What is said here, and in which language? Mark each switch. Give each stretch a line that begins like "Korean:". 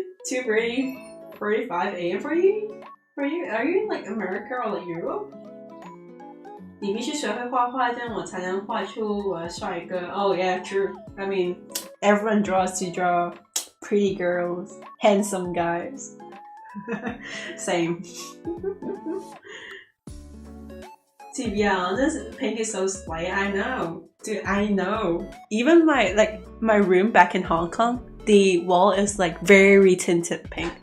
English: 2:45 a.m. for you? Are you in like America or like Europe?
Chinese: 你必须学会画画，这样我才能画出我的帅哥。
English: Oh yeah, true. I mean, everyone draws to draw pretty girls, handsome guys. Same. To be honest, pink is so slight. I know, dude. I know. Even my room back in Hong Kong, the wall is like very tinted pink.